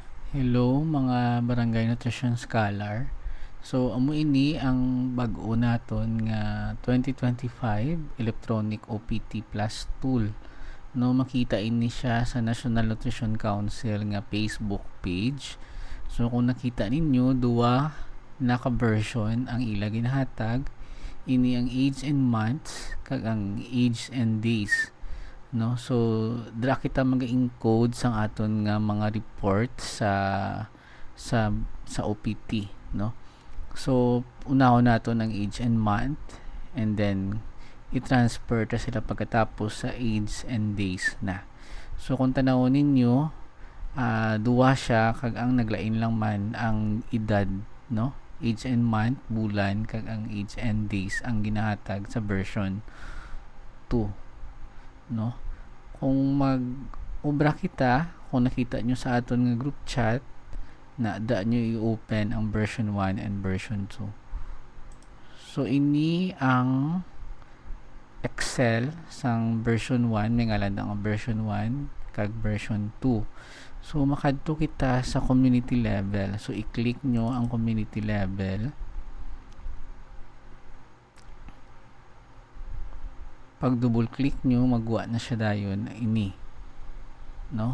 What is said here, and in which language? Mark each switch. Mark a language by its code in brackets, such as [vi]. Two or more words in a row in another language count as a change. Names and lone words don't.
[hil] Hello mga Barangay Nutrition Scholar. So amo ini ang bag-o naton nga 2025 Electronic OPT Plus tool. No, makita ini siya sa National Nutrition Council nga Facebook page. So kung nakita ninyo, duwa naka-version ang ila ginahatag. Ini ang [en] age and months [hil] kag ang [en] age and days, [hil] no? So dira kita mag-encode sang aton nga mga report sa sa OPT, no? So unahon nato ang [en] age and month, [hil] and then i-transfer ta sila pagkatapos sa [en] age and days [hil] na. So kung tanawon ninyo, duwa siya kag ang naglain lang man ang edad, no? [en] Age and month, [hil] bulan, kag ang [en] age and days [hil] ang ginahatag sa version 2, no? Kung mag-obra kita, kung nakita nyo sa aton nga group chat, na da nyo i-open ang [en] version 1 and version 2. [hil] So ini ang Excel sang version 1, may ngalan ang version 1 kag version 2. So makadto kita sa [en] community level. [hil] So i-click nyo ang [en] community level. [hil] Pag [en] double click [hil] nyo, magwa na siya dayon ini, no?